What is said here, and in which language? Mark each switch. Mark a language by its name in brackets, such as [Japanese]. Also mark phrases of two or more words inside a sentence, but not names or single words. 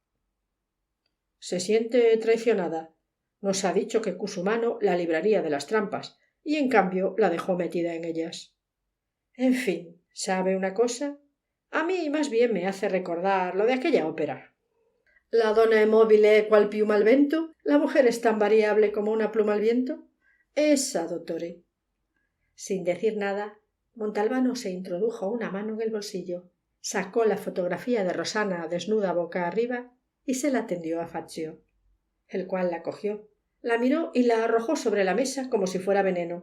[Spanish] «Se siente traicionada. Nos ha dicho que Cusumano la libraría de las trampas y en cambio la dejó metida en ellas. En fin, ¿sabe una cosa? A mí más bien me hace recordar lo de aquella ópera. [Italian] La donna è mobile qual piuma al vento, [Spanish] la mujer es tan variable como una pluma al viento. Esa, dottore». Sin decir nada, Montalbano se introdujo una mano en el bolsillo, sacó la fotografía de Rosana desnuda boca arriba y se la tendió a Fazio, el cual la cogió, la miró y la arrojó sobre la mesa como si fuera veneno.